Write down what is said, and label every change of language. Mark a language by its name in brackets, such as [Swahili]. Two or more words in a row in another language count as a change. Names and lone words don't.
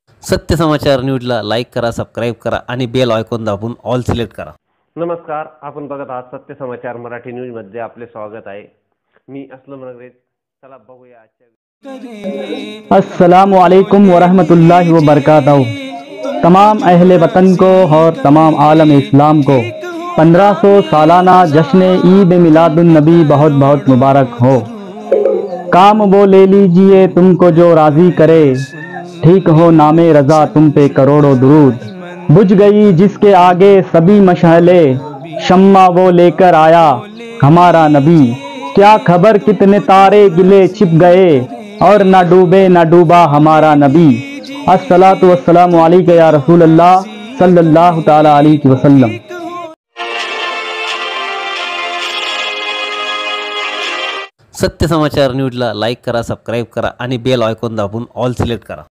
[Marathi] सत्य समाचार न्यूजला लाईक करा, सबस्क्राईब करा आणि [English] bell icon [Marathi] दाबून [English] all select [Marathi] करा। नमस्कार, आपण बघत आहात सत्य समाचार मराठी न्यूज मध्ये आपले स्वागत आहे। मी असलम रंगरेज। चला बघूया आजच्या [Arabic] السلام عليكم ورحمة الله وبركاته. [Urdu] تمام اہلِ وطن کو اور تمام عالم اسلام کو 1500 سالانہ جشن عید میلاد النبی بہت بہت مبارک ہو. کام وہ لے لیجیے تم کو جو راضی کرے، ٹھیک ہو نامِ رضا تم پہ کروڑوں درود. بجھ گئیں جس کے آگے سبھی مشعلیں، شمع وہ لے کر آیا ہمارا نبی. کیا خبر کتنے تارے گلے چھپ گئے، اور نہ ڈوبے نہ ڈوبا ہمارا نبی. [Arabic] الصلاة والسلام عليك يا رسول الله صلى الله تعالى عليه وسلم. [Marathi] सत्य समाचार न्यूजला लाईक करा, सबस्क्राईब करा आणि [English] bell icon [Marathi] दाबून [English] all select [Marathi] करा।